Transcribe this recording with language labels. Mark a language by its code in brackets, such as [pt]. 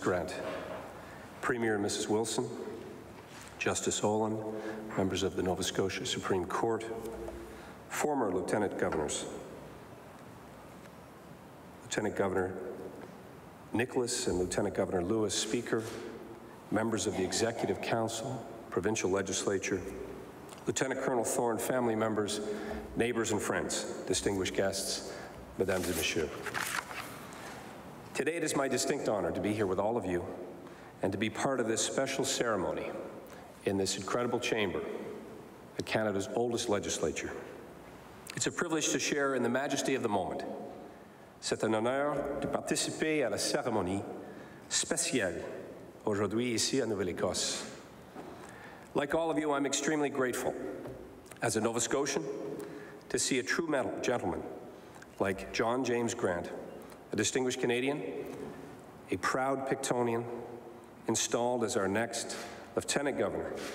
[en] Grant, Premier and Mrs. Wilson, Justice Olin, members of the Nova Scotia Supreme Court, former Lieutenant Governors, Lieutenant Governor Nicholas and Lieutenant Governor Lewis, Speaker, members of the Executive Council, Provincial Legislature, Lieutenant Colonel Thorne, family members, neighbours and friends, distinguished guests, [fr] Mesdames et Messieurs. [en] Today it is my distinct honor to be here with all of you and to be part of this special ceremony in this incredible chamber at Canada's oldest legislature. It's a privilege to share in the majesty of the moment. [fr] C'est un honneur de participer à la cérémonie spéciale aujourd'hui ici à Nouvelle-Écosse. [en] Like all of you, I'm extremely grateful as a Nova Scotian to see a true gentleman like John James Grant, a distinguished Canadian, a proud Pictonian, installed as our next Lieutenant Governor.